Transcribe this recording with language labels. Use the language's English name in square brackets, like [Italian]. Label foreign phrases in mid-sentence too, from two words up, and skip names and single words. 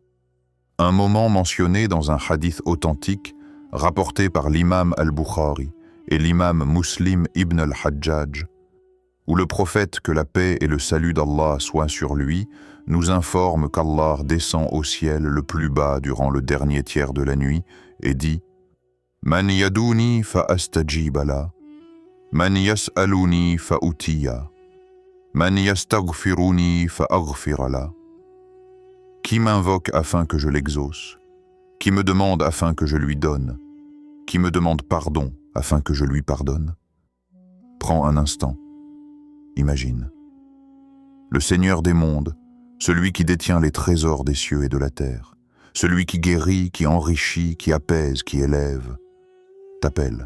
[French] Un moment mentionné dans un hadith authentique rapporté par l'imam al-Bukhari et l'imam Muslim ibn al-Hajjaj, où le prophète, que la paix et le salut d'Allah soient sur lui, nous informe qu'Allah descend au ciel le plus bas durant le dernier tiers de la nuit et dit « [Arabic] من يدعوني فأستجيب له » من يسألني فأعطيه. من يستغفرني فأغفر له. [French] Qui m'invoque afin que je l'exauce? Qui me demande afin que je lui donne? Qui me demande pardon afin que je lui pardonne? Prends un instant. Imagine. Le Seigneur des mondes, celui qui détient les trésors des cieux et de la terre, celui qui guérit, qui enrichit, qui apaise, qui élève, t'appelle.